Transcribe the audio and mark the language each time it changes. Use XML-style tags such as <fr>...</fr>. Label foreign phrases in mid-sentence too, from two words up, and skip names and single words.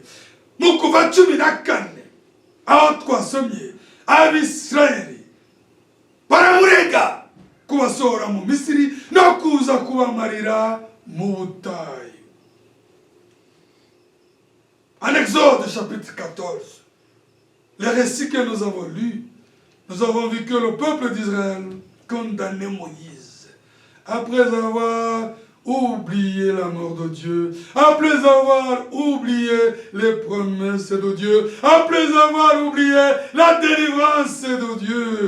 <rw>Mu Kuva 14 aho twasomye Abisirayeli baramurega kubasohora mu Misiri no kuza kubamarira mu butayu.</rw> <fr>En Exode chapitre 14, le récit que nous avons lu, nous avons vu que le peuple d'Israël condamnait Moïse après avoir oublié la mort de Dieu, après avoir oublié les promesses de Dieu, après avoir oublié la délivrance de Dieu.</fr>